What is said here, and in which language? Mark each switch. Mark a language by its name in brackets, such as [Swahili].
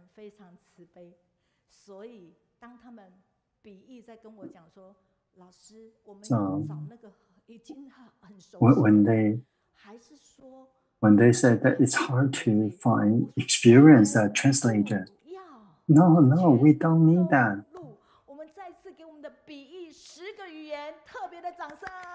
[Chinese] 非常慈悲，所以当他们比喻在跟我讲说，老师，我们要找那个已经很熟悉的，还是说 [English] when they said that it's hard to find experienced translator, no, we don't need that. [Chinese] 我们再次给我们的比喻10个语言特别的掌声。